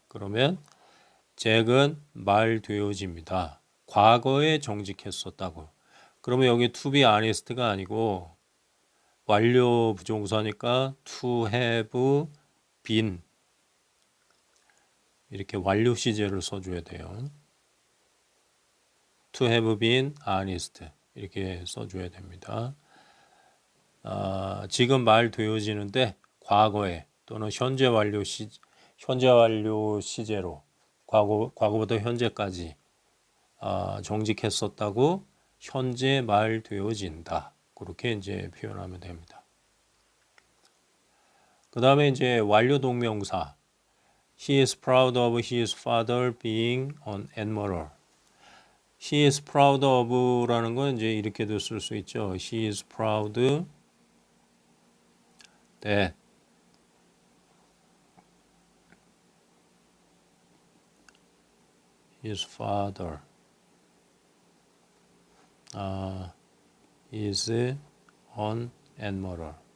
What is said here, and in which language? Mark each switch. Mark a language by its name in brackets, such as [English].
[Korean] 그러면 잭은 말되어집니다. 과거에 정직했었다고. 그러면 여기 [English] to be honest [Korean] 가 아니고 완료 부정사니까 to have been 이렇게 완료 시제를 써줘야 돼요. [English] to have been honest [Korean] 이렇게 써줘야 됩니다. 지금 말되어지는데 과거에 또는 현재 완료 시제로 과거부터 현재까지 정직했었다고 현재 말되어진다. 그렇게 이제 표현하면 됩니다. 그 다음에 이제 완료 동명사. [English] He is proud of his father being an admiral. He is proud of [Korean] 라는 건 이제 이렇게도 쓸 수 있죠. [English] He is proud that his father is an admiral.